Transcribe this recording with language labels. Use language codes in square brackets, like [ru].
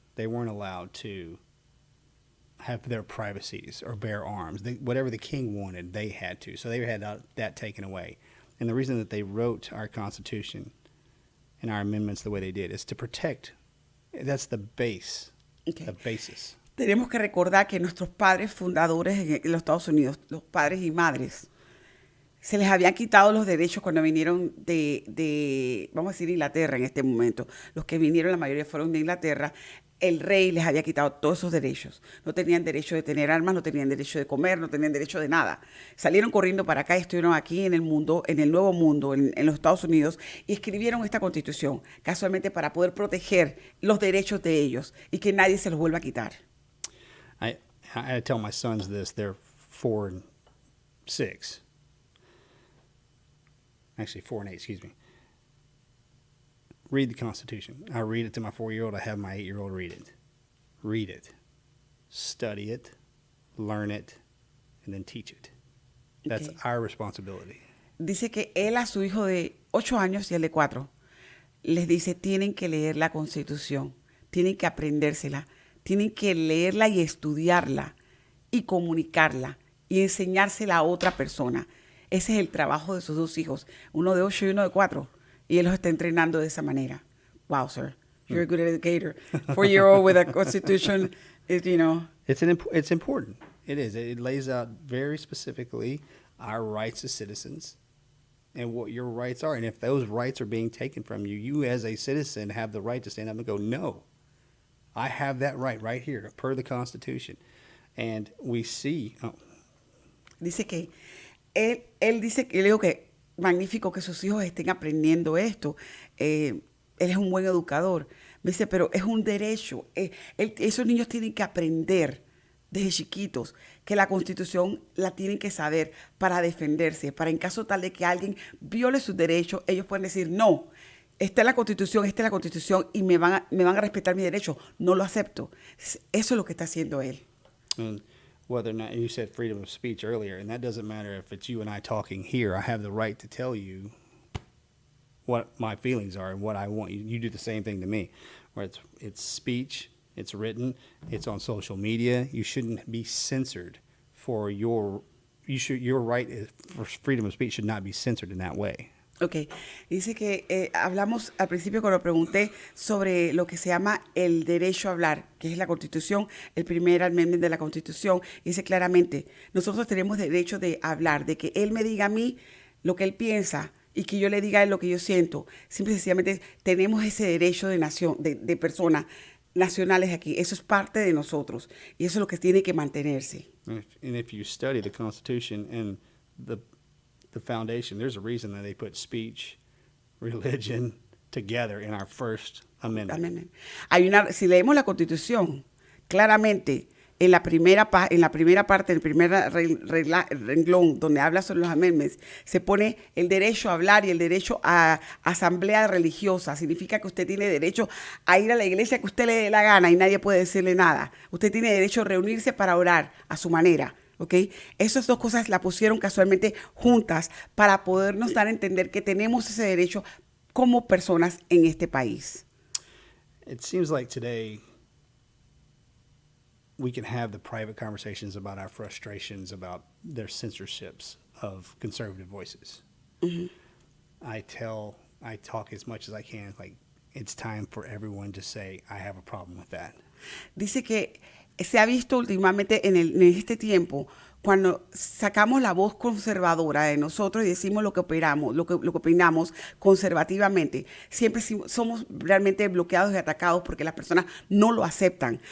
[en] They weren't allowed to have their privacies or bear arms. Whatever the king wanted, they had to. So they had that taken away. And the reason that they wrote our Constitution and our amendments the way they did is to protect. That's the base, the basis. [es] Tenemos que recordar que nuestros padres fundadores en los Estados Unidos, los padres y madres, se les habían quitado los derechos cuando vinieron vamos a decir, Inglaterra en este momento. Los que vinieron, la mayoría fueron de Inglaterra. El rey les había quitado todos esos derechos. No tenían derecho de tener armas, no tenían derecho de comer, no tenían derecho de nada. Salieron corriendo para acá y estuvieron aquí en el mundo, en el nuevo mundo, en los Estados Unidos, y escribieron esta Constitución, casualmente para poder proteger los derechos de ellos y que nadie se los vuelva a quitar. [en] I tell my sons this. They're 4 and 6. Actually, 4 and 8, excuse me. Read the Constitution. I read it to my 4-year-old. I have my 8-year-old read it. Read it. Study it. Learn it. And then teach it. That's our responsibility. [es] Dice que él a su hijo de 8 años y el de 4 les dice, tienen que leer la Constitución, tienen que aprendérsela, tienen que leerla y estudiarla y comunicarla y enseñársela a otra persona. Ese es el trabajo de sus 2 hijos, uno de 8 y uno de 4. Y él los está entrenando de esa manera. [en] Wow, sir. You're a good educator. 4-year-old with a Constitution, you know. It's important. It is. It lays out very specifically our rights as citizens and what your rights are. And if those rights are being taken from you, you as a citizen have the right to stand up and go, no, I have that right here per the Constitution. And we see... [es] Dice que él dice que, le digo que magnífico que sus hijos estén aprendiendo esto. Él es un buen educador. Me dice, pero es un derecho. Esos niños tienen que aprender desde chiquitos que la Constitución la tienen que saber para defenderse, para en caso tal de que alguien viole sus derechos, ellos pueden decir, no, esta es la Constitución y me van a respetar mi derecho. No lo acepto. Eso es lo que está haciendo él. [en] Whether or not, you said freedom of speech earlier, and that doesn't matter if it's you and I talking here. I have the right to tell you what my feelings are and what I want. You do the same thing to me. Where it's speech, it's written, it's on social media. You shouldn't be censored for your right for freedom of speech should not be censored in that way. [es] Ok, dice que hablamos al principio cuando pregunté sobre lo que se llama el derecho a hablar, que es la Constitución, el primer amendment de la Constitución. Dice claramente, nosotros tenemos derecho de hablar, de que él me diga a mí lo que él piensa y que yo le diga a él lo que yo siento. Simple y sencillamente tenemos ese derecho de nación, de personas nacionales aquí. Eso es parte de nosotros y eso es lo que tiene que mantenerse. [en] And if you study the Constitution and the foundation, there's a reason that they put speech, religion together in our First Amendment. [es] Amén. Si leemos la Constitución, claramente en la primera parte, en el primer renglón donde habla sobre los amendments, se pone el derecho a hablar y el derecho a asamblea religiosa. Significa que usted tiene derecho a ir a la iglesia que usted le dé la gana y nadie puede decirle nada. Usted tiene derecho a reunirse para orar a su manera. ¿Ok? Esas dos cosas la pusieron casualmente juntas para podernos dar a entender que tenemos ese derecho como personas en este país. [en] It seems like today we can have the private conversations about our frustrations about their censorships of conservative voices. Mm-hmm. I talk as much as I can, like, it's time for everyone to say, I have a problem with that. [es] Dice que se ha visto últimamente en este tiempo, cuando sacamos la voz conservadora de nosotros y decimos lo que opinamos, lo que opinamos conservativamente, siempre somos realmente bloqueados y atacados porque las personas no lo aceptan.